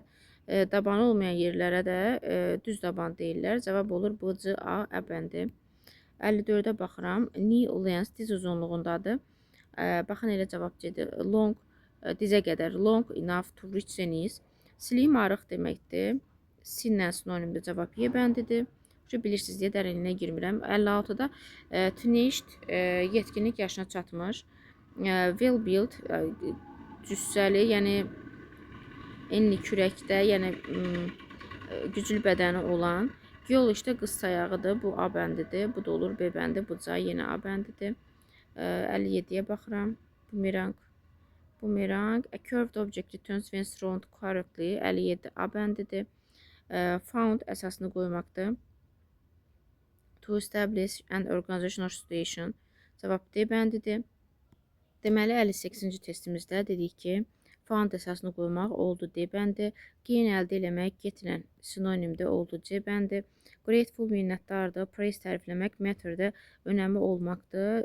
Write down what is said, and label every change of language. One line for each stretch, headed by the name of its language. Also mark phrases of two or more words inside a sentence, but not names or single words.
Azerbaijani: Tabanı olmayan yerlərə də düz taban deyirlər. Cavab olur B, C, A, Ə bəndi. 54-ə baxıram.
English: Knee length
Azerbaijani: diz uzunluğundadır. Baxın elə cavab gedir. Long dizə qədər.
English: Long enough to reach the knees.
Azerbaijani: Slim arıq deməkdir. Sinlə sinonimdir. Cavab Y bəndidir. Bilirsiniz deyə dərinliyinə girmirəm. 56-da teenaged yetkinlik yaşına çatmış.
English: Well built
Azerbaijani: cüssəli, yəni enli kürəkdə, yəni güclü bədəni olan. Yol işte qız sayağıdır. Bu A bəndidir. Bu da olur B bəndi. Bu da yenə A bəndidir. 57-yə baxıram. Bumerang. Bumerang.
English: A curved object returns when thrown correctly.
Azerbaijani: 57 A bəndidir. Found əsasını qoymaqdır.
English: To establish an organizational situation.
Azerbaijani: Cavab D bəndidir. Deməli 58-ci testimizdə dedik ki, found əsasını qoymaq oldu D bəndi. Gain əldə eləmək getirən sinonimdə oldu C bəndi. Grateful minnətdardır. Praise tərifləmək matterdə önəmi olmaqdır.